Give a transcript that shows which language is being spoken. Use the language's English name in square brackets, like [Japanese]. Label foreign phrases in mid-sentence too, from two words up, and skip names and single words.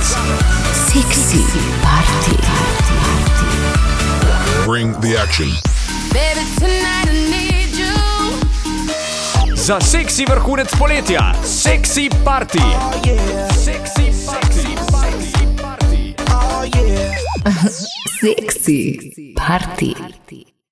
[English] Sexy party. Bring the action. Baby, tonight I need you. [Slovenian] Za seksi vrhunec poletja. [English] Sexy party. Sexy party. Sexy party.